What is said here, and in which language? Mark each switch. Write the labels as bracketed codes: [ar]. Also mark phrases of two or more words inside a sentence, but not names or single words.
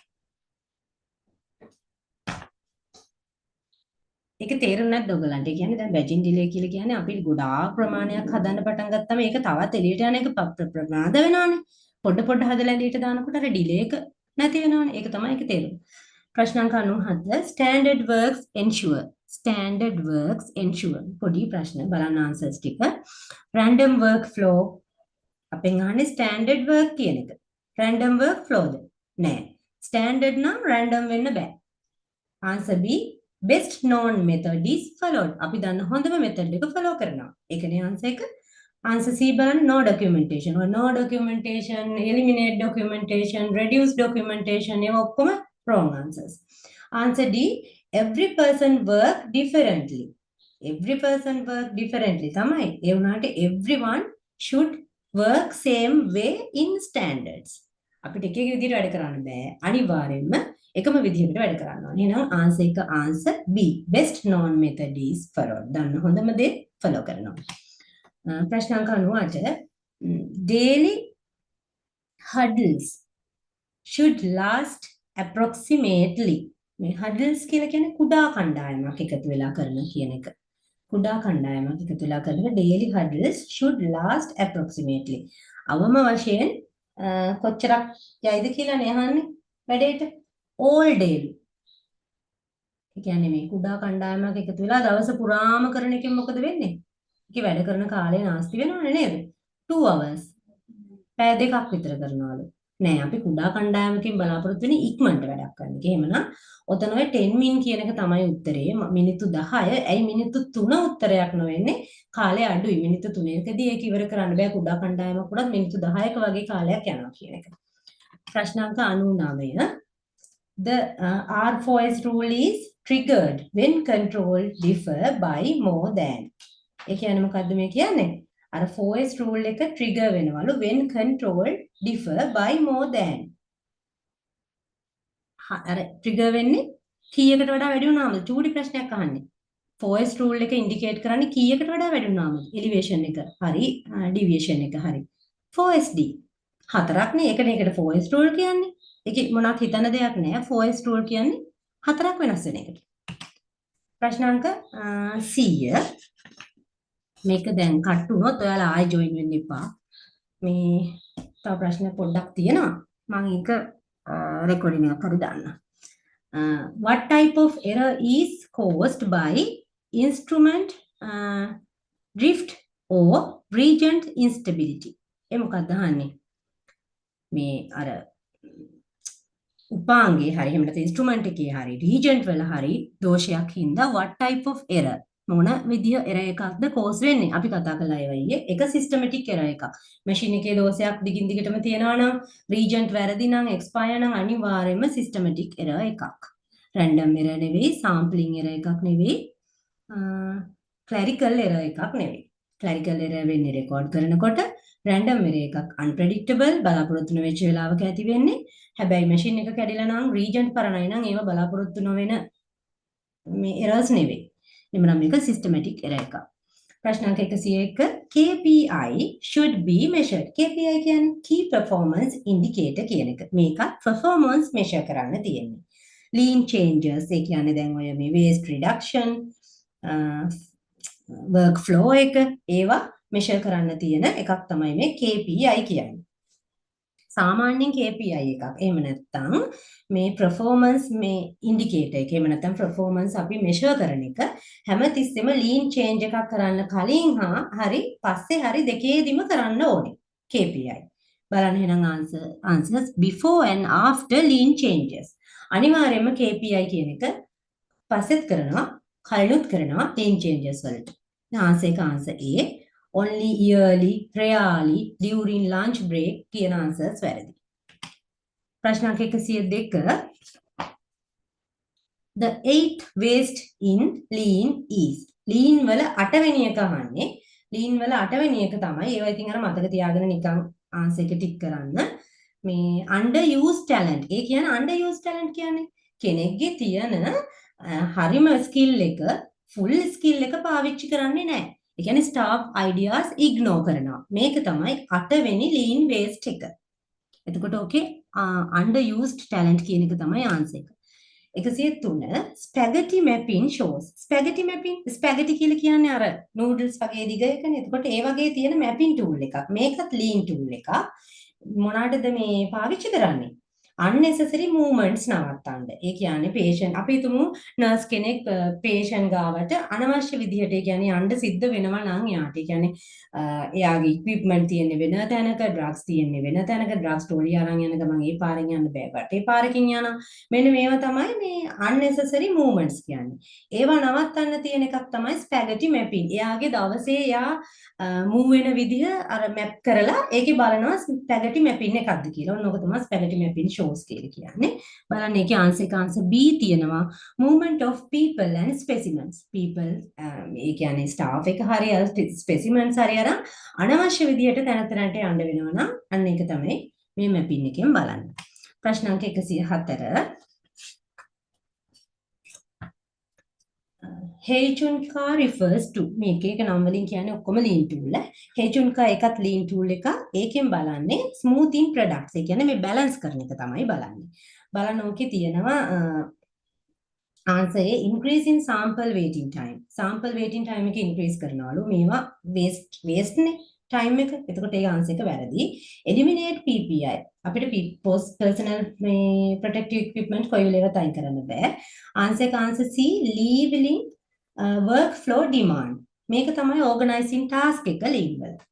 [si] ඒක තේරුම් නැද්ද ඔයගලන්ට? ඒ කියන්නේ දැන් බැජින් ඩිලේ කියලා කියන්නේ අපි ගොඩාක් ප්‍රමාණයක් හදන්න පටන් ගත්තම ඒක තවත් එළියට යන එක ප්‍රමාද වෙනවානේ. පොඩ හදලා එළියට දානකොට අර ඩිලේ එක නැති වෙනවානේ. ඒක තමයි ඒක තේරුම. ප්‍රශ්න අංක 97 [en] standard works ensure. standard works ensure. [si] පොඩි ප්‍රශ්න බලන්න ආන්සර්ස් ටික. [en] random work flow [si] අපෙන් අහන්නේ [en] standard work [si] කියන එක. [en] random work flowද? නෑ. standard නම් random [si] වෙන්න බෑ. [en] answer B best known method is followed. [si] අපි දන්න හොඳම method එක follow කරනවා. ඒකනේ answer එක. [en] answer C බලන්න no documentation. no documentation, eliminate documentation, reduce documentation [si] ඒවා ඔක්කොම [en] wrong answers. answer D every person work differently. every person work differently තමයි. [si] ඒ වුණාට [en] everyone should work same way in standards. [si] අපිට එක එක විදිහට වැඩ කරන්න බෑ. අනිවාර්යයෙන්ම එකම විදිහකට වැඩ කරන්න ඕනේ. [en] එහෙනම් ආන්සර් එක ආන්සර් B best known method is followed. [si] දන්න හොඳම දේ ෆලෝ කරනවා. ප්‍රශ්න අංක 98 [en] daily hurdles should last approximately. [si] මේ hurdles කියලා කියන්නේ කුඩා කණ්ඩායමක් එකතු වෙලා කරන කියන එක. කුඩා කණ්ඩායමක් එකතු වෙලා කරන [en] daily hurdles should last approximately. [si] අවම වශයෙන් කොච්චරක් යයිද කියලානේ අහන්නේ වැඩේට. [en] all day. [si] ඒ කියන්නේ මේ කුඩා කණ්ඩායමක් එකතු වෙලා දවස පුරාම කරන එකෙන් මොකද වෙන්නේ? ඒකේ වැඩ කරන කාලය නාස්ති වෙනවනේ නේද? 2 hours. පැය දෙකක් විතර කරනවලු. නෑ අපි කුඩා කණ්ඩායමකින් බලාපොරොත්තු වෙන්නේ ඉක්මනට වැඩක් කරන්න එක. එහෙමනම් ඔතන ඔය 10 min කියන එක තමයි උත්තරේ. මිනිත්තු 10. ඇයි මිනිත්තු 3 උත්තරයක් නොවෙන්නේ? කාලය අඩුයි. මිනිත්තු 3කදී ඒක ඉවර කරන්න බෑ. කුඩා කණ්ඩායමක් උඩත් මිනිත්තු 10ක වගේ කාලයක් යනවා කියන එක. ප්‍රශ්න අංක 99. [en] The R4S rule is triggered when control differ by more than. [si] ඒ කියන්නේ මොකද්ද මේ කියන්නේ? අර 4S rule එක trigger වෙනවලු [en] when control differ by more than. [si] අර trigger වෙන්නේ කීයකට වඩා වැඩි වුණාමද? චූටි ප්‍රශ්නයක් අහන්නේ. 4S rule එක indicate කරන්නේ කීයකට වඩා වැඩි වුණාමද? elevation එක හරි deviation එක හරි. 4SD. හතරක්නේ. ඒකනේ ඒකට 4S rule කියන්නේ. ඒකේ මොනක් හිතන දෙයක් නෑ. 4S rule කියන්නේ හතරක් වෙනස් වෙන එකට. ප්‍රශ්න අංක 100. මේක දැන් කට් වුණොත් ඔයාලා ආයෙ ජොයින් වෙන්න එපා. මේ තව ප්‍රශ්න පොඩ්ඩක් තියෙනවා. මම ඒක රෙකෝඩින් එකක් හරි දාන්න. [en] What type of error is caused by instrument drift or reagent instability? [si] ඒ මොකක්ද අහන්නේ? මේ අර උපාංගේ හරි එහෙම නැත්නම් ඉන්ස්ට්‍රුමන්ට් එකේ හරි රීජන්ට් වල හරි දෝෂයක් හින්දා [en] what type of error [si] මොන විදිය error එකක්ද cause වෙන්නේ අපි කතා කළා ඒවයේ එක [en] systematic error [si] එකක් මැෂින් එකේ දෝෂයක් දිගින් දිගටම තියෙනවා නම් රීජන්ට් වැරදි නම් expire නම් අනිවාර්යයෙන්ම [en] systematic error [si] එකක් [en] random error [si] නෙවෙයි [en] sampling error [si] එකක් නෙවෙයි [en] clerical error [si] එකක් නෙවෙයි [en] clerical error [si] වෙන්නේ record කරනකොට [en] random error [si] එකක් unpredictable බලාපොරොත්තු නොවෙච්ච වෙලාවක ඇති වෙන්නේ හැබැයි මැෂින් එක කැඩිලා නම් රීජන්ට් පරණයි නම් ඒව බලාපොරොත්තු නොවන මේ errors නෙවෙයි. එමනම් මේක [en] systematic error [si] එකක්. ප්‍රශ්න අංක 101 [en] KPI should be measured. [si] KPI කියන්නේ [en] key performance indicator [si] කියන එක. මේක [en] performance measure [si] කරන්න තියෙන්නේ. [en] lean changes [si] ඒ කියන්නේ දැන් ඔය මේ [en] waste reduction work flow [si] එක ඒවා measure කරන්න තියෙන එකක් තමයි මේ KPI කියන්නේ. සාමාන්‍යයෙන් KPI එකක්. එහෙම නැත්නම් මේ performance මේ indicator එක. එහෙම නැත්නම් performance අපි measure කරන එක හැමතිස්සෙම [en] lean change [si] එකක් කරන්න කලින් හරි පස්සේ හරි දෙකේදිම කරන්න ඕනේ. KPI. බලන්න එහෙනම් [en] answers before and after lean changes. [si] අනිවාර්යයෙන්ම KPI කියන එක පස්සෙත් කරනවා කලිනුත් කරනවා [en] lean changes [si] වලට. [en] answer A. Only yearly, rarely, during lunch break කියන answers වැරදි. [si] ප්‍රශ්න අංක 102. [en] The 8th waste in lean is. [si] lean වල 8 වෙනි එක අහන්නේ. lean වල 8 වෙනි එක තමයි. ඒවා ඉතින් අර මතක තියාගෙන නිකන් answer එක ටික් කරන්න. මේ [en] underused talent. [si] ඒ කියන්නේ [en] underused talent [si] කියන්නේ කෙනෙක්ගේ තියෙන හරිම skill එක [en] full skill [si] එක පාවිච්චි කරන්නේ නැහැ. ඒ කියන්නේ [en] staff ideas ignore [si] කරනවා. මේක තමයි 8 වෙනි [en] lean waste [si] එක. එතකොට okay [en] underused talent [si] කියන එක තමයි answer එක. [en] 103 spaghetti mapping shows. spaghetti mapping spaghetti [si] කියලා කියන්නේ අර noodles වගේ දිග එකනේ. එතකොට ඒ වගේ තියෙන [en] mapping tool [si] එකක්. මේකත් [en] lean tool [si] එකක්. මොනකටද මේ පාවිච්චි කරන්නේ? [en] unnecessary movements [si] නවත්තන්න. ඒ කියන්නේ patient අපි හිතමු nurse කෙනෙක් patient ගාවට අනවශ්‍ය විදිහට ඒ කියන්නේ යන්න සිද්ධ වෙනවා නම් යාට. ඒ කියන්නේ එයාගේ equipment තියෙන්නේ වෙන තැනක, drugs තියෙන්නේ වෙන තැනක, drugs ටෝලිය අරන් යන ගමන් ඒ පාරෙන් යන්න බෑ. වටේ පාරකින් යනවා. මෙන්න මේවා තමයි මේ [en] unnecessary movements [si] කියන්නේ. ඒවා නවත්තන්න තියෙන එකක් තමයි [en] spaghetti mapping. [si] එයාගේ දවසේ එයා move වෙන විදිහ අර map කරලා ඒකේ බලනවා [en] spaghetti mapping [si] එකක්ද කියලා. ඔන්න ඔක තමයි [en] spaghetti mapping shows [si] කියලා කියන්නේ. බලන්න ඒකේ [en] answer B [si] තියෙනවා. [en] movement of people and specimens. [si] people ඒ කියන්නේ staff එක හරි specimens හරි අර අනවශ්‍ය විදිහට තැන තැනට යන්න වෙනවා නම් අන්න ඒක තමයි මේ mapping එකෙන් බලන්න. ප්‍රශ්න අංක 104. [en] Heichunka refers to [si] මේක එක නම් වලින් කියන්නේ ඔක්කොම [en] lean tool. [si] Heichunka එකත් [en] lean tool [si] එක. ඒකෙන් බලන්නේ [en] smoothing products. [si] ඒ කියන්නේ මේ balance කරන එක තමයි බලන්නේ. බලන්න ඕකේ තියෙනවා [en] answer A increase in sample waiting time. sample waiting time [si] එක increase කරනවලු. මේවා waste නේ time එක. එතකොට ඒ answer එක වැරදි. [en] eliminate PPI. [si] අපිට personal මේ [en] protective equipment [si] කොයි වෙලේවත් අයින් කරන්න බෑ. [en] answer C leveling workflow demand. [si] මේක තමයි [en] organizing task [si] එක lean වල.